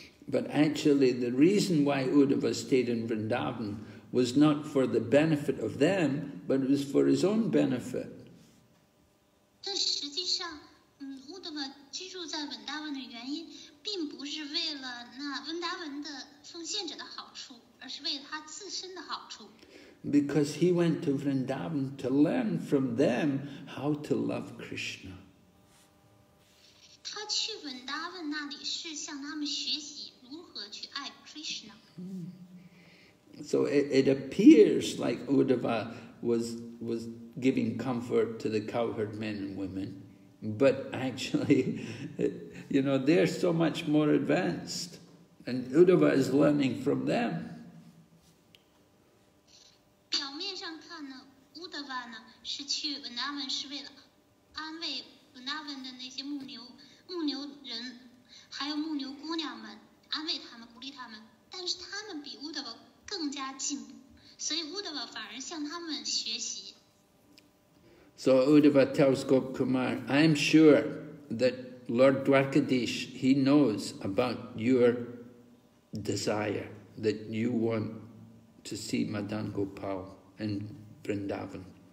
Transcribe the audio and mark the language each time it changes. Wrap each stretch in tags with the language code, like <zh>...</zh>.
<en>But actually, the reason why Uddhava stayed in Vrindavan was not for the benefit of them, but it was for his own benefit.</en> <zh>但实际上，Uddhava 居住在 Vrindavan 的原因，并不是为了那 Vrindavan 的奉献者的好处，而是为了他自身的好处。</zh> <en>Because he went to Vrindavan to learn from them how to love Krishna.</en> <zh>他去 Vrindavan 那里是向他们学习如何去爱 Krishna。</zh> <en>So it appears like Uddhava was giving comfort to the cowherd men and women, but actually, they're so much more advanced, and Uddhava is learning from them.</en> <zh>表面上看呢，Uddhava 呢是去 Vrindavan 是为了安慰 Vrindavan 的那些牧牛人，还有牧牛姑娘们，安慰他们，鼓励他们。但是他们比 Uddhava 更加进步，所以 Uddhava 反而向他们学习。</zh> <en>So Uddhava tells Gopakumar, I am sure that Lord Dwarkadish, he knows about your desire, that you want to see Madan Gopal in Vrindavan.</en>